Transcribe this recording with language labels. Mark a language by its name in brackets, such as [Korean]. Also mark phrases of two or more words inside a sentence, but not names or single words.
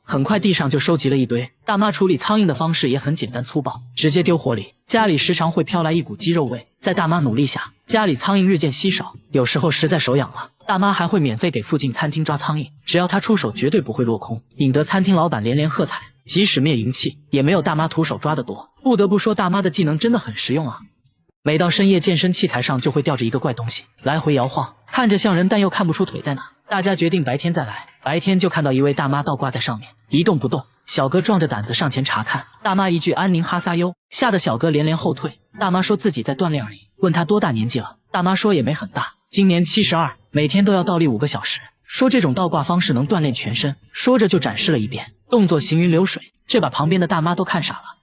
[Chinese] 很快地上就收集了一堆。大媽處理蒼蠅的方式也很簡單粗暴，直接丟火裡。家裡時常會飄來一股雞肉味，在大媽努力下，家裡蒼蠅日漸稀少。有時候實在手癢了，大媽還會免費給附近餐廳抓蒼蠅，只要她出手絕對不會落空，引得餐廳老板連連喝彩。即使滅蠅器也沒有大媽徒手抓得多。不得不說大媽的技能真的很實用啊。每到深夜，健身器材上就會吊着一個怪東西，来回搖晃，看着像人但又看不出腿在哪。大家決定白天再來，白天就看到一位大媽倒掛在上面，一動不动。小哥壯着膽子上前查看，大媽一句安寧哈撒喲，嚇得小哥連連後退。大媽說自己在鍛鍊而已，問他多大年紀了，大媽說也沒很大，今年72，每天都要倒立5個小時，說這種倒掛方式能鍛鍊全身。說着就展示了一遍，動作行雲流水，這把旁邊的大媽都看傻了。